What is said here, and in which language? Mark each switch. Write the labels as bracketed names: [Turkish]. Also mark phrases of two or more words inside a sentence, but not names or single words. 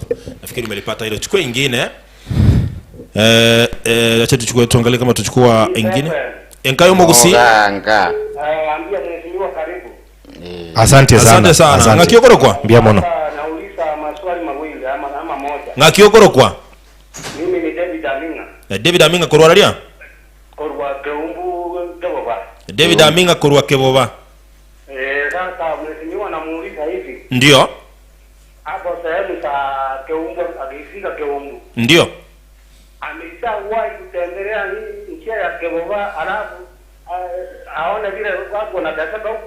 [Swahili] Nafikiri umelipata hilo. Chukua ingine. Acha tuangalie kama tuchukua ingine. Enkayo Mogusi. [Gusii] Anga. [Swahili] Ambia mheshimiwa karibu. Asante sana. [Gusii] Ngakiokoro kwa? Mbia mono. [Swahili] Nauliza maswali mawili ama moja. [Gusii] ngaki okorokwa [Swahili] Mimi ni David Aminga. [Gusii] David Aminga korwa ria Korwa Keumbu Keboba. David Aminga korwa Keboba. [Swahili] Sasa mheshimiwa namuuliza hivi. Ndio. Hapo sehemu za Keumbu akifika Keumbu. Ndio. Ameshawahi kutembelea njia ya Keboba alafu aone vile watu wanateseka huko.